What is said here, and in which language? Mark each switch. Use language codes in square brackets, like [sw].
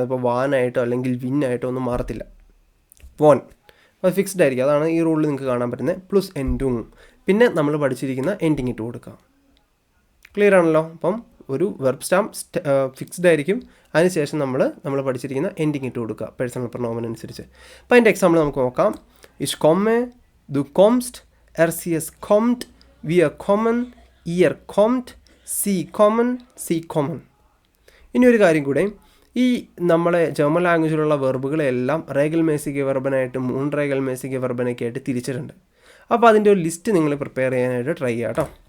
[ml] അതിപ്പോൾ വാനായിട്ടോ അല്ലെങ്കിൽ വിന്നായിട്ടോ ഒന്നും മാറത്തില്ല. വോൺ അത് ഫിക്സ്ഡ് ആയിരിക്കും. അതാണ് ഈ റൂളിൽ നിങ്ങൾക്ക് കാണാൻ പറ്റുന്നത്. പ്ലസ് എൻഡും പിന്നെ നമ്മൾ പഠിച്ചിരിക്കുന്ന എൻഡിങ് ഇട്ട് കൊടുക്കുക. ക്ലിയർ ആണല്ലോ? അപ്പം ഒരു വെർബ് സ്റ്റാം ഫിക്സ്ഡ് ആയിരിക്കും. അതിനുശേഷം നമ്മൾ പഠിച്ചിരിക്കുന്ന എൻഡിങ് ഇട്ട് കൊടുക്കുക പേഴ്സണൽ പ്രൊനൗമൻ അനുസരിച്ച്. അപ്പോൾ അതിൻ്റെ എക്സാമ്പിൾ നമുക്ക് നോക്കാം. [de] ഇഷ് komme, du kommst, sie es kommt, wir kommen, ihr kommt, sie kommen, sie kommen. [ml] ഇനി ഒരു കാര്യം കൂടെ, ഈ നമ്മളെ ജർമ്മൻ ലാംഗ്വേജിലുള്ള വെർബുകളെല്ലാം റേഗൽമേസിക വെർബനായിട്ടും മുൻ റേഗൽമേസിക വെർബനൊക്കെ ആയിട്ട് തിരിച്ചിട്ടുണ്ട്. അപ്പോൾ അതിൻ്റെ ഒരു ലിസ്റ്റ് നിങ്ങൾ പ്രിപ്പയർ ചെയ്യാനായിട്ട് ട്രൈ ചെയ്യാം കേട്ടോ.